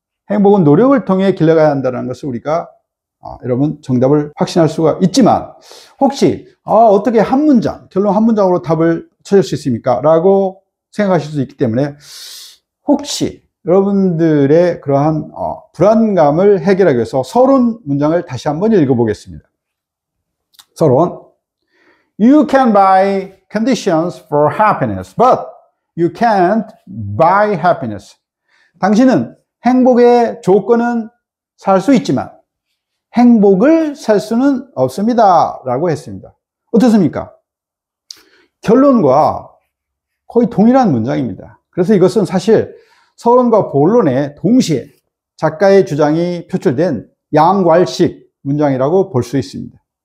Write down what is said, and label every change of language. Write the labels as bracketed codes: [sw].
[ko] 행복은 노력을 통해 길러가야 한다는 것을 우리가 여러분 정답을 확신할 수가 있지만 혹시 어떻게 한 문장, 결론 한 문장으로 답을 찾을 수 있습니까? 라고 생각하실 수 있기 때문에 혹시 여러분들의 그러한 불안감을 해결하기 위해서 서론 문장을 다시 한번 읽어보겠습니다. 서론. [en] You can buy conditions for happiness, but you can't buy happiness. [ko] 당신은 행복의 조건은 살 수 있지만 행복을 살 수는 없습니다. 라고 했습니다. 어떻습니까? 결론과 거의 동일한 문장입니다. 그래서 이것은 사실 서론과 본론에 동시에 작가의 주장이 표출된 양괄식 문장이라고 볼 수 있습니다.